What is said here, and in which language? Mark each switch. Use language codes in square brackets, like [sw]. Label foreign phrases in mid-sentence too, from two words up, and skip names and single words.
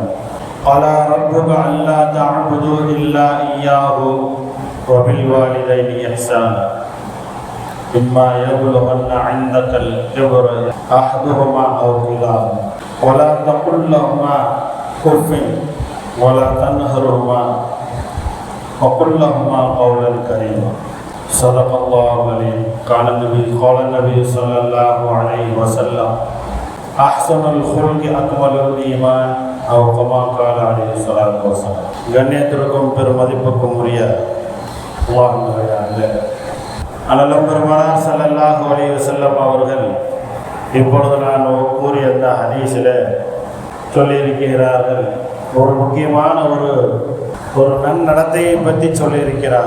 [ar] قال ربك ألا تعبدوا إلا إياه وبالوالدين إحسانا إما يبلغن عندك الكبر أحدهما أو كلاهما ولا تقل لهما أف ولا تنهرهما وقل لهما قولا كريما. صدق الله العظيم. قال النبي صلى الله عليه وسلم: أحسن الخلق أكمل الإيمان أو كما قال عليه الصلاة والسلام. [ta] கண்ணியத்திற்கும் பெருமதிப்புக்கும் உரிய அல்லாஹ் பெருமானார் [ar] صلى الله عليه وسلم [ta] அவர்கள் இப்பொழுது நான் கூறிய அந்த ஹதீஸில் சொல்லியிருக்கிறார்கள். ஒரு முக்கியமான ஒரு நன்னடத்தையை பற்றி சொல்லியிருக்கிறார்.